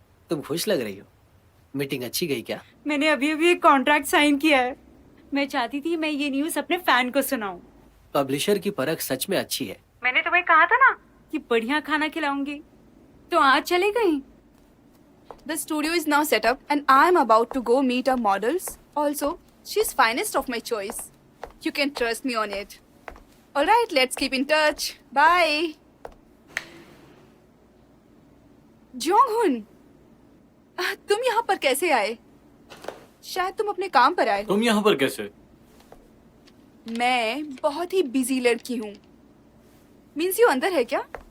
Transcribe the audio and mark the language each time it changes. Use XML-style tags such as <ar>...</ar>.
<hi>तुम खुश लग रही हो। मीटिंग अच्छी गई क्या? मैंने अभी अभी एक कॉन्ट्रैक्ट साइन किया है। मैं चाहती थी मैं ये न्यूज़ अपने फैन को सुनाऊं। पब्लिशर की परख सच में अच्छी है। मैंने तुम्हें कहा था ना कि बढ़िया खाना खिलाऊंगी, तो आज चले गई।</hi> <en>The studio is now set up and I am about to go meet our models. Also, she's finest of my choice. You can trust me on it. Alright, let's keep in touch. Bye.</en> <hi>Jonghoon, तुम यहाँ पर कैसे आए? शायद तुम अपने काम पर आए हो। तुम यहाँ पर कैसे? मैं बहुत ही बिजी लड़की हूँ। मीन्स यू अंदर है क्या?</hi>